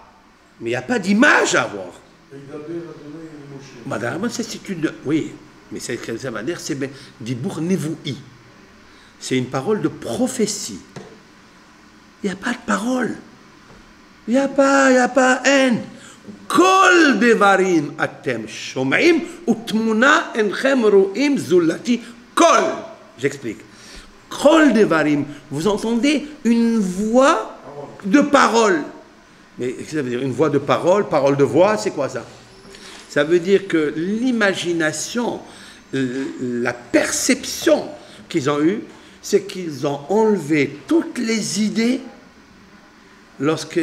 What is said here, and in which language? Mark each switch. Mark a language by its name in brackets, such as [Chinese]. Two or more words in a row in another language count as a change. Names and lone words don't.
[French] Mais il n'y a pas d'image à avoir. Madame, c'est une... Oui, mais ça veut dire, c'est [Hebrew] דיבור נבואי. [French] C'est une parole de prophétie. Il n'y a pas de parole. Il n'y a pas haine. [Hebrew] קול דברים אתם שומעים ותמונה אינכם רואים זולתי קול. [French] J'explique. [Hebrew] קול דברים, [French] vous entendez une voix de parole. Mais qu'est-ce que ça veut dire? Une voix de parole, parole de voix, c'est quoi ça? Ça veut dire que l'imagination, la perception qu'ils ont eue, c'est qu'ils ont enlevé toutes les idées lorsque...